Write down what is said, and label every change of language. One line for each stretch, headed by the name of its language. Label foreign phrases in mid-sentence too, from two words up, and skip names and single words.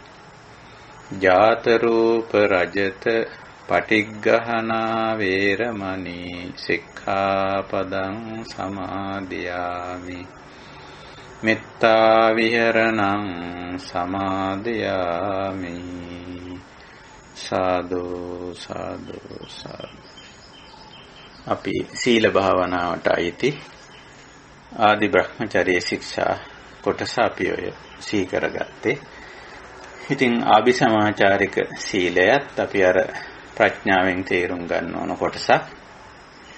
Pali: ජාත රූප රජත පටිග්ගහනා වේරමණී සික්ඛාපදං සමාදියාමි. මෙත්තා විහරණං සමාදියාමි. සාදු සාදු සාදු.
Sinhala: අපි සීල භාවනාවට අයිති ආදි බ්‍රහ්මචර්ය ශික්ෂා කොටස අපි ඔය සීකරගත්තේ. ඉතින් ආභිසමාචාරික සීලයත් අපි අර ප්‍රඥාවෙන් තේරුම් ගන්න ඕන කොටසක්.